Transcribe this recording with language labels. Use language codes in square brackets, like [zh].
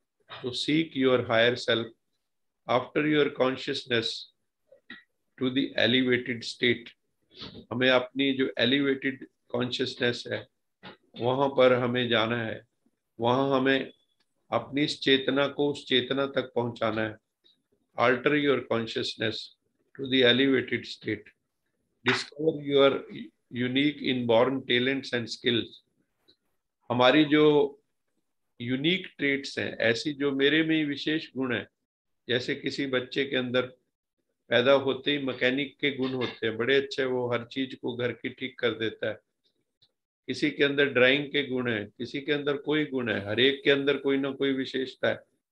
[en] तो seek your higher self after your consciousness to the elevated state. [hi] हमें अपनी जो एलिवेटेड कॉन्शियसनेस है वहां पर हमें जाना है, वहां हमें अपनी इस चेतना को उस चेतना तक पहुंचाना है। [en] alter your consciousness to the elevated state, discover your unique inborn talents and skills। [hi] हमारी जो यूनिक ट्रेट्स हैं, ऐसी जो मेरे में ही विशेष गुण है, जैसे किसी बच्चे के अंदर पैदा होते ही मैकेनिक के गुण होते हैं, बड़े अच्छे, वो हर चीज को घर की ठीक कर देता है। किसी के अंदर ड्राइंग के गुण है, किसी के अंदर कोई गुण है, हर एक के अंदर कोई ना कोई विशेषता है।